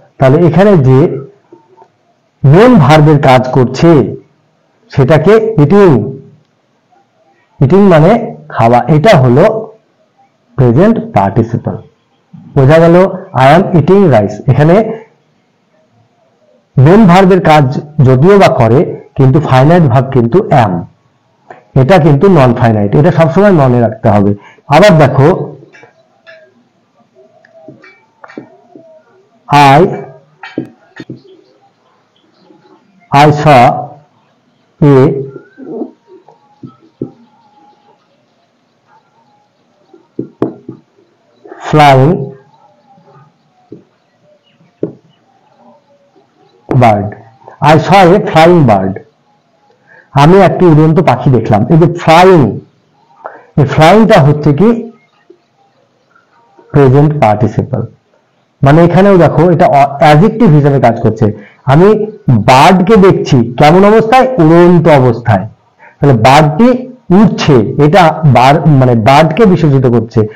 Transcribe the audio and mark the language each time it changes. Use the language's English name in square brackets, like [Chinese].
[Bangla] তাহলে এখানে যে মেন ভার্বের কাজ করছে সেটাকে ইটিং, ইটিং মানে খাওয়া, এটা হলো প্রেজেন্ট পার্টিসিপল। বোঝা গেল? [English] I am eating rice, [Bangla] এখানে মেন ভার্বের কাজ যদিও বা করে কিন্তু ফাইনাইট ভার্ব কিন্তু অ্যাম, এটা কিন্তু নন ফাইনাইট, এটা সবসময় মনে রাখতে হবে। আবার দেখো, [English] I saw a flying bird. I saw a flying bird. [Bangla] আমি একটি উড়ন্ত পাখি দেখলাম। এই যে ফ্লাইং, এই ফ্লাইংটা হচ্ছে কি প্রেজেন্ট পার্টিসিপল। মানে এখানেও দেখো এটা অ্যাডজেক্টিভ হিসেবে কাজ করছে। আমি বার্ডকে দেখছি কেমন অবস্থায়? উড়ন্ত অবস্থায়। তাহলে বার্ডটি উড়ছে, এটা মানে বার্ডকে বিশেষিত করছে।